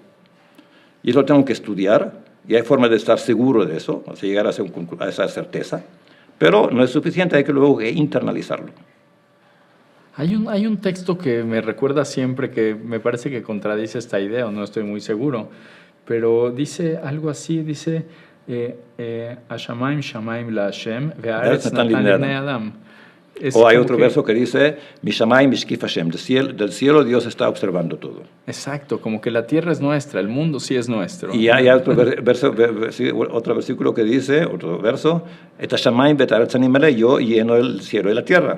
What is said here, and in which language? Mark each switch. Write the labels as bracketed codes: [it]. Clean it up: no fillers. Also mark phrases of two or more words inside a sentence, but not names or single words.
[es] Y eso lo tengo que estudiar, y hay forma de estar seguro de eso, o sea, llegar a esa certeza. Pero no es suficiente, hay que luego internalizarlo. Hay un texto que me recuerda siempre, que me parece que contradice esta idea, o no estoy muy seguro, pero dice algo así, dice [he] השמים שמים לה' והארץ נתן לבני אדם. [es] O hay otro verso que dice [he] משמים משקיף השם, [es] del cielo Dios está observando todo. Exacto, como que la tierra es nuestra, el mundo sí es nuestro. Y hay otro otro versículo que dice, otro verso, [he] את השמים והארץ אני מלא, [es] yo lleno el cielo y la tierra.